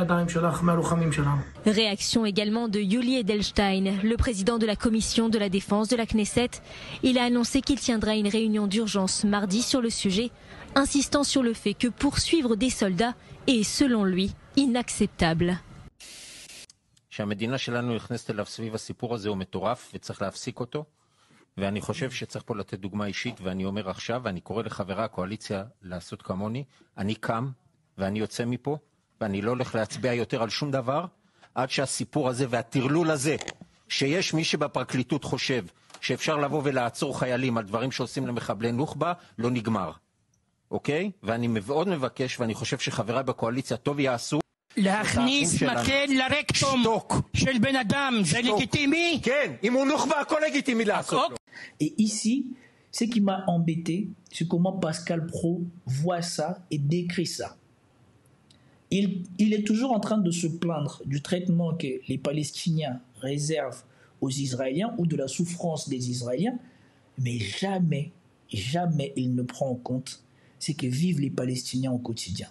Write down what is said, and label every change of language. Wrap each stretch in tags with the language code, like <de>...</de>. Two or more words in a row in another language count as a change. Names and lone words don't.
<fr>Réaction également de Yuli Edelstein, le président de la commission de la défense de la Knesset. Il a annoncé qu'il tiendra une réunion d'urgence mardi sur le sujet, insistant sur le fait que poursuivre des soldats est, selon lui, inacceptable.</fr> <he>שהמדינה שלנו נכנסת אליו סביב הסיפור הזה הוא מטורף וצריך להפסיק אותו, ואני חושב שצריך פה לתת דוגמה אישית, ואני אומר עכשיו, ואני קורא לחברי הקואליציה לעשות כמוני, אני קם ואני יוצא מפה, ואני לא הולך להצביע יותר על שום דבר, עד שהסיפור הזה והטרלול הזה, שיש מי שבפרקליטות חושב שאפשר לבוא ולעצור חיילים על דברים שעושים למחבלי נוח'בה, לא נגמר. אוקיי? ואני מאוד מבקש, ואני חושב שחבריי בקואליציה טוב יעשו. להכניס מקל לרקטום של בן אדם, זה לגיטימי? כן, אם הוא נוח'בה, הכל לגיטימי לעשות לו.</he> <fr>Et ici, ce qui m'a embêté, c'est comment Pascal Praud voit ça et décrit ça. Il est toujours en train de se plaindre du traitement que les Palestiniens réservent aux Israéliens ou de la souffrance des Israéliens, mais jamais il ne prend en compte ce que vivent les Palestiniens au quotidien.</fr>